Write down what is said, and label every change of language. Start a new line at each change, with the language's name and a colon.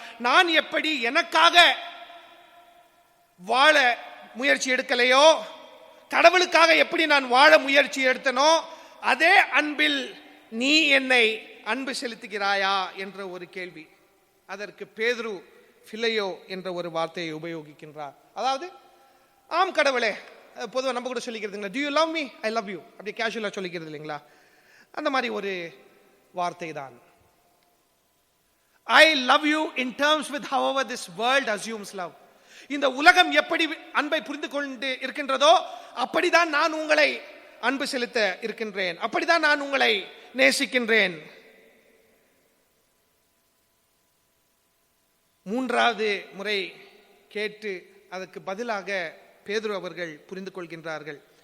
Tamil: நான் எப்படி எனக்காக வாழ முயற்சி எடுக்கலையோ, கடவுளுக்காக எப்படி நான் வாழ முயற்சி எடுத்தனோ, அதே அன்பில் நீ என்னை அன்பு செலுத்துகிறாயா என்ற ஒரு கேள்வி. அதற்கு பேதுரு பிலேயோ என்ற ஒரு வார்த்தையை உபயோகிக்கின்றார். அதாவது, ஆம் கடவுளே, பொதுவாக நம்ம கூட சொல்லிக்கிறதுங்களா,
English: do you love me? I love you,
Tamil: அப்படி கேஷுவலா சொல்லிக்கிறது இல்லைங்களா? அந்த மாதிரி ஒரு வார்த்தை தான்.
English: I love you in terms with however this world assumes love.
Tamil: இந்த உலகம் எப்படி அன்பை புரிந்து கொண்டு இருக்கின்றதோ அப்படிதான் நான் உங்களை அன்பு செலுத்த இருக்கின்றேன், அப்படிதான் நான் உங்களை நேசிக்கின்றேன். மூன்றாவது முறை கேட்டு அதற்கு பதிலாக பேதுரு அவர்கள் புரிந்து கொள்கின்றார்கள்.